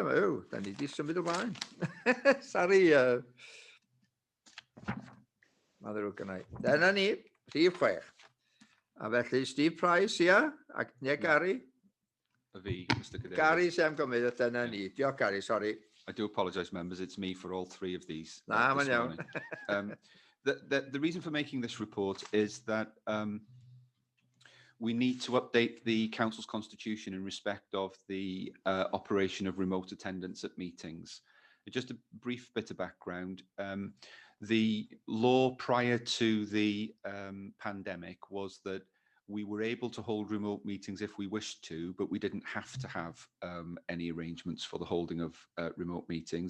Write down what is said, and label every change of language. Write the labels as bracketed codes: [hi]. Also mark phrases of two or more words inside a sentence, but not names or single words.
[cy] Da ni wedi symud ymlaen. Sori. Mae'n ddrwg gynnau. Dyna ni, rhif 6. A felly, Steve Price, ia? Neu Gary? Mr. Cadeirydd. Gary sy'n gymryd o dyna ni. Diolch, Gary, [en] sorry. I do apologise, members. It's me for all 3 of these. [cy] Nah, mae'n iawn. [en] The reason for making this report is that we need to update the Council's constitution in respect of the operation of remote attendance at meetings. Just a brief bit of background. The law prior to the pandemic was that we were able to hold remote meetings if we wished to, but we didn't have to have any arrangements for the holding of remote meetings.